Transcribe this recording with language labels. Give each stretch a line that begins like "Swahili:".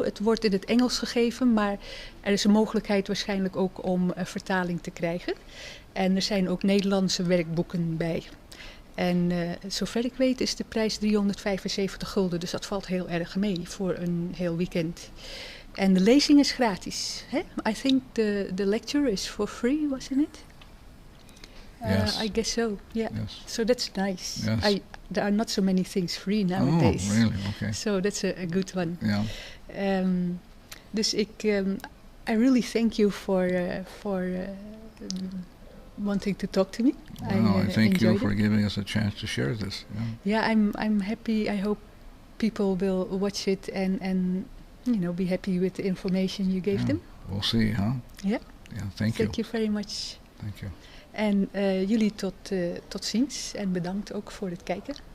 Dutch: Het wordt in het Engels gegeven, maar er is een mogelijkheid waarschijnlijk ook om vertaling te krijgen. En er zijn ook Nederlandse werkboeken bij. En zover ik weet is de prijs 375 gulden, dus dat valt heel erg mee voor een heel weekend. En de lezing is gratis. Hè?
English: I think the lecture is for free, wasn't it? Yes. I guess so, yeah. Yes. So that's nice. Yes. There are not so many things free nowadays. Oh, really? Okay. So that's a good one. Yeah. Dus I really thank you for wanting to talk to me. Well, I thank you for it. giving us a chance to share this. Yeah, I'm happy. I hope people will watch it and be happy with the information you gave them. We'll see, huh? Yeah. Yeah, thank you. Thank you very much. Thank you.
Dutch: En jullie tot ziens en bedankt ook voor het kijken.